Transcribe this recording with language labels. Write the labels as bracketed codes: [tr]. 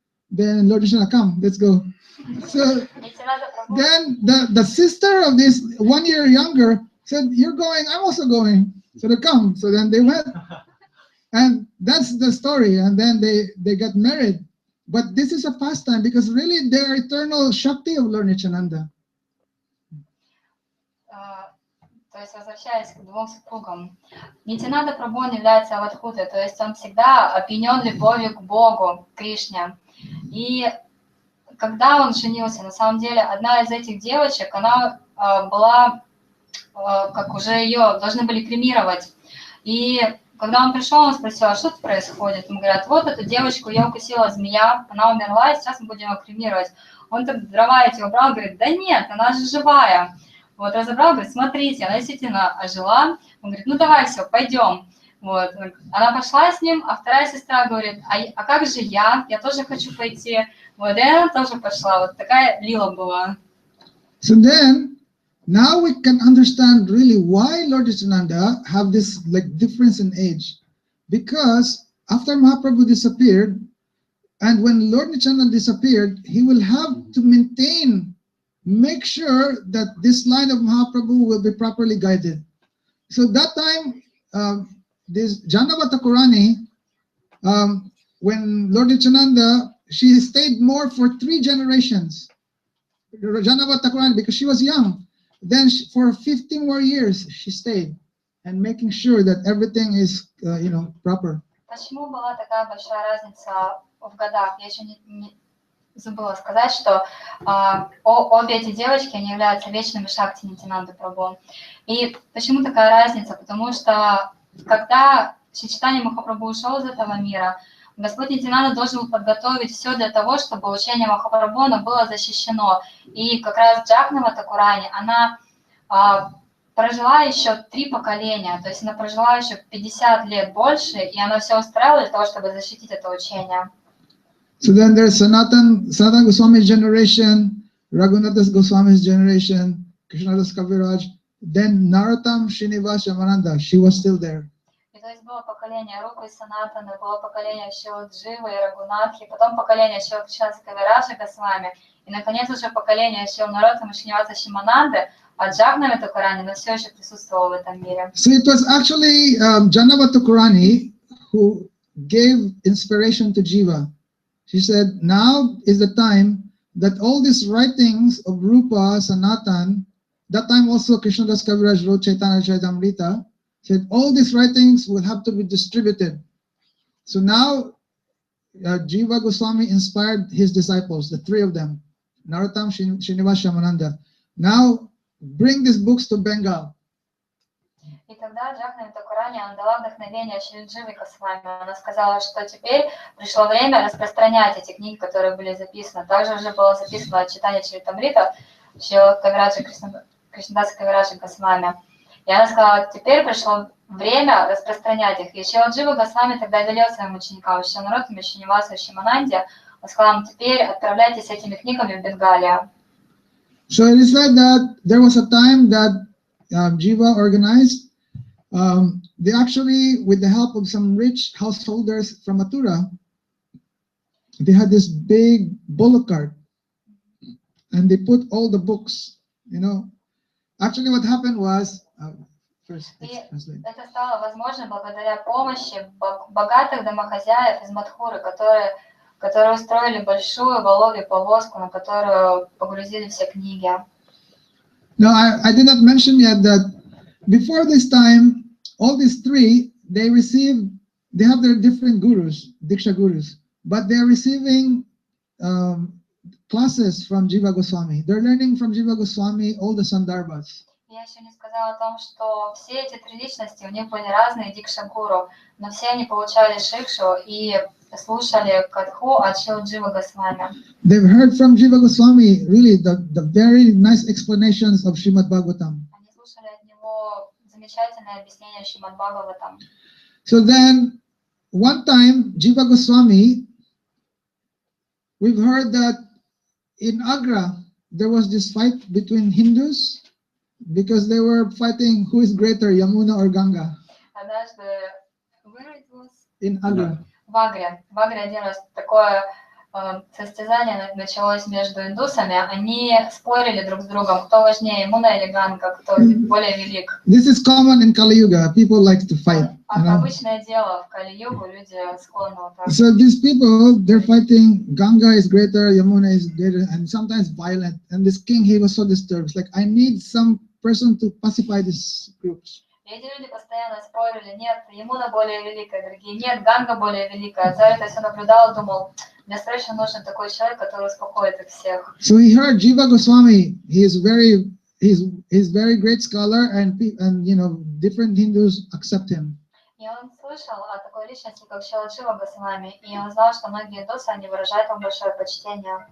[en] Then Lord Nityananda, "Come, let's go." So then the sister of this 1 year younger said, "You're going, I'm also going." So they come. So then they went. And that's the story. And then they got married. But this is a pastime because really they are eternal Shakti of Lord Nityananda. [ru] То есть, возвращаясь к 2 супругам, Нитянанда Прабху является аватхутой, то есть он всегда опьянен любовью к Богу, к Кришне. И когда он женился, на самом деле, одна из этих девочек, она была, как уже ее должны были кремировать. И когда он пришел, он спросил: "А что тут происходит?" Ему говорят: "Вот эту девочку я укусила змея, она умерла, и сейчас мы будем ее кремировать." Он так дрова эти убрал, говорит: "Да нет, она же живая." Вот, разобрал, говорит: "Смотрите, она действительно ожила." Он говорит: "Ну давай, все, пойдем." Вот. Она пошла с ним, а вторая сестра говорит: а как же я тоже хочу пойти. Вот, и она тоже пошла. Вот такая лила была. [en] So then, now we can understand really why Lord Nityananda have this like difference in age. Because after Mahaprabhu disappeared, and when Lord Nityananda disappeared, he will have to make sure that this line of Mahaprabhu will be properly guided. So that time, this Janava Thakurani, when Lord Nityananda, she stayed more for 3 generations. Janava Thakurani, because she was young. Then for 15 more years, she stayed and making sure that everything is, proper. [ru] Почему была такая большая разница в годах? Я еще не забыла сказать, что обе эти девочки, они являются вечными шакти Нитянанды Прабху. И почему такая разница? Потому что когда Чайтанья Махапрабху ушел из этого мира, Господь Нитянанда должен был подготовить все для того, чтобы учение Махапрабху оно было защищено. И как раз Джахнава Тхакурани, она прожила еще 3 поколения, то есть она прожила еще 50 лет больше, и она все устраивала для того, чтобы защитить это учение. [en] So then there's Sanatan Goswami's generation, Raghunath Goswami's generation, Krishnadas Kaviraj, then Narottam Srinivas Yamananda, she was still there. [ru] И то есть было поколение Рупы и Санатаны, было поколение Шилы Дживы и Рагунатхи, потом поколение Шилы Кришнадаса Кавираджа Госвами, и наконец уже поколение Шилы Нароттама Шриниваса Шимананды, а Джахнави Тхакурани, она все еще присутствовала в этом мире. [en] So it was actually Janava Thakurani who gave inspiration to Jiva. She said, now is the time that all these writings of Rupa, Sanatan, that time also Krishnadas Kaviraj wrote Chaitanya Charitamrita, said all these writings will have to be distributed. So now Jiva Goswami inspired his disciples, the three of them, Narottam, Srinivas, Shamananda. Now bring these books to Bengal. [ru] И тогда Джахнами Такурани, она дала вдохновение Шри Дживе Госвами. Она сказала, что теперь пришло время распространять эти книги, которые были записаны. Также уже было записано читание Чаритамрита Шрила Кавираджа Кришнадаса Кавираджа Госвами. И она сказала, теперь пришло время распространять их. И Шрила Джива Госвами тогда велел своим ученикам, Шри-Нароттаме, Шринивасу и Шримананде, он сказал, теперь отправляйтесь с этими книгами в Бенгалию. [en] So it is like that there was a time that Jiva organized. They actually, with the help of some rich householders from Mathura, they had this big bullock cart, and they put all the books. You know, actually, what happened was first. [ru] Это стало возможно благодаря помощи богатых домохозяев из Мадхуры, которые устроили большую воловью повозку, на которую погрузили все книги. [en] Now, I did not mention yet that before this time, all these three, they have their different gurus, Diksha gurus, but they are receiving classes from Jiva Goswami. They're learning from Jiva Goswami all the Sandarbhas. [ru] Я еще не сказала о том, что все эти три личности, у них были разные дикша-гуру, но все они получали шикшу и слушали катху от Шрила Джива Госвами. [en] They've heard from Jiva Goswami really the very nice explanations of Srimad Bhagavatam. [ru] Они слушали от него замечательное объяснение Шримад Бхагаватам. [en] So then, one time, Jiva Goswami, we've heard that in Agra, there was this fight between Hindus because they were fighting who is greater, Yamuna or Ganga. [ru] Однажды, [en] where it was? In Agra. [ru] В Агре один раз такое состязание началось между индусами. Они спорили друг с другом, кто важнее, Ямуна или Ганга, кто более велик. [en] This is common in Kali Yuga. People like to fight. [ru] Обычное дело в Кали-югу, люди склонны вот так. [en] So these people, they're fighting. Ganga is greater, Yamuna is greater, and sometimes violent. And this king, he was so disturbed. It's like, I need some person to pacify these groups. [ru] И эти люди постоянно спорили, нет, Ямуна более великая, другие, нет, Ганга более великая. Царь это все наблюдал, думал, мне срочно нужен такой человек, который успокоит их всех. [en] So he heard Jiva Goswami. He's very great scholar, and you know, different Hindus accept him. [ru] И он слышал о такой личности, как Шрила Джива Госвами, и он знал, что многие индусы, они выражают ему большое почтение.